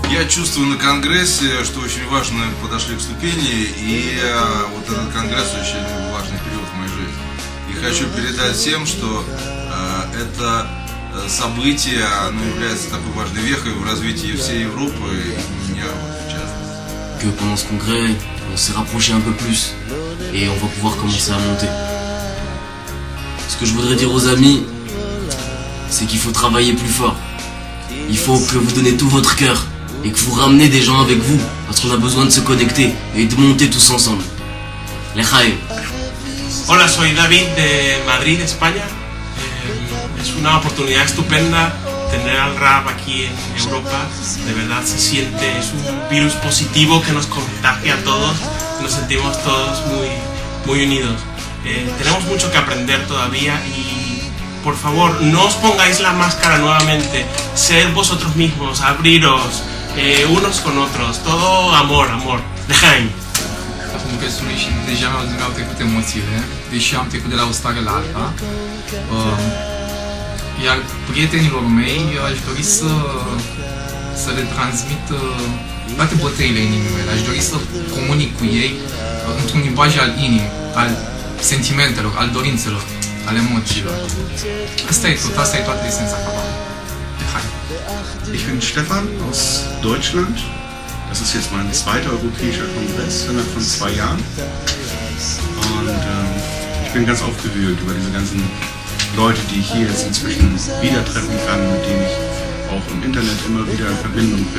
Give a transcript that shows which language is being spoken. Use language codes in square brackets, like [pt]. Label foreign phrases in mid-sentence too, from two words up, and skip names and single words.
[ru] чувствую на Конгрессе, что очень важно подошли к ступени, и вот этот Конгресс очень важный период в моей жизни. И хочу передать всем, что это событие, оно является такой важной вехой в развитии всей Европы и меня в частности. [fr] Que pendant ce congrès, on s'est rapproché un peu plus et on va pouvoir commencer à monter. Ce que je voudrais dire aux amis, c'est qu'il faut travailler plus fort. Il faut que vous donnez tout votre cœur et que vous ramenez des gens avec vous, parce qu'on a besoin de se connecter et de monter tous ensemble. Lejaim. [es] Hola, soy David de Madrid, España. Es una oportunidad estupenda tener al rap aquí en Europa. De verdad se siente, es un virus positivo que nos contagia a todos. Nos sentimos todos muy unidos. Tenemos mucho que aprender todavía y por favor no os pongáis la máscara nuevamente. Sed vosotros mismos, abriros unos con otros. Todo amor, amor. Lejaim. [ro] Congresului și deja mi-au trecut emoțiile, deși am trecut de la o stare la alta. Iar prietenilor mei aș dori să le transmit toate bătăile inimii mele. Aș dori să comunic cu ei într-un limbaj al inimii, al sentimentelor, al dorințelor, al emoțiilor. Asta e tot, asta e toată esența cabalului. [de] Ich bin Stefan aus Deutschland. Das ist jetzt mein zweiter europäischer Kongress innerhalb von 2 Jahren. Und ich bin ganz aufgewühlt über diese ganzen Leute, die ich hier jetzt inzwischen wieder treffen kann, mit denen ich auch im Internet immer wieder in Verbindung bin.